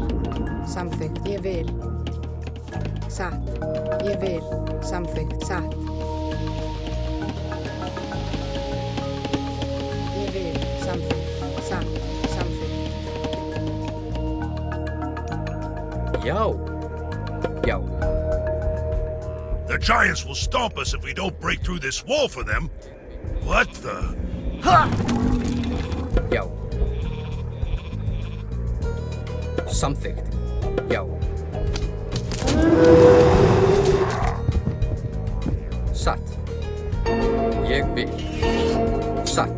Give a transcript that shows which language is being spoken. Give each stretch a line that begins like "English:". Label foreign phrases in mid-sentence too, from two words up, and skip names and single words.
Icelandic: Samþykkt. Ég vil. Satt. Ég vil. Samþykkt. Satt. Ég vil. Samþykkt. Satt. Samþykkt. Já. Já.
English: The giants will stomp us if we don't break through this wall for them. What the?
Icelandic: Já. Samþykkt. Já. Satt. Ég vil. Satt.